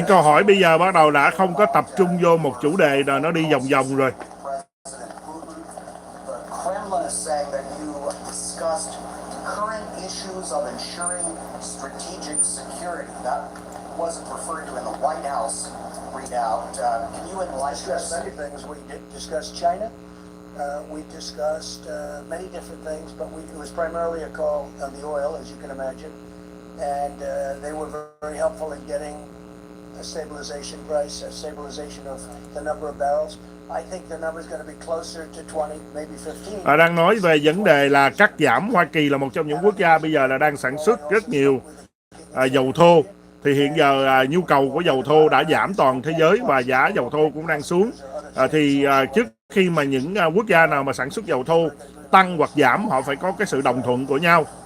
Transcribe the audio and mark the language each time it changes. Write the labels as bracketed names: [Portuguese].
[Vietnamese] Những câu hỏi bây giờ bắt đầu đã không có tập trung vô một chủ đề rồi, nó đi vòng vòng rồi. [English] President Putin, the Kremlin is saying that you discussed current issues of ensuring strategic security. That wasn't referred to in the White House readout. Can you enlighten us? Many things. We did discuss China. We discussed many different things, but it was primarily a call on the oil, as you can imagine. And they were very helpful in getting a stabilization price, a stabilization of the number of barrels. I think the number is going to be closer to 20, maybe 15. [Vietnamese] Đang nói về vấn đề là cắt giảm. Hoa Kỳ là một trong những quốc gia bây giờ là đang sản xuất rất nhiều dầu thô. Thì hiện giờ nhu cầu của dầu thô đã giảm toàn thế giới và giá dầu thô cũng đang xuống. Trước khi mà những quốc gia nào mà sản xuất dầu thô tăng hoặc giảm, họ phải có cái sự đồng thuận của nhau.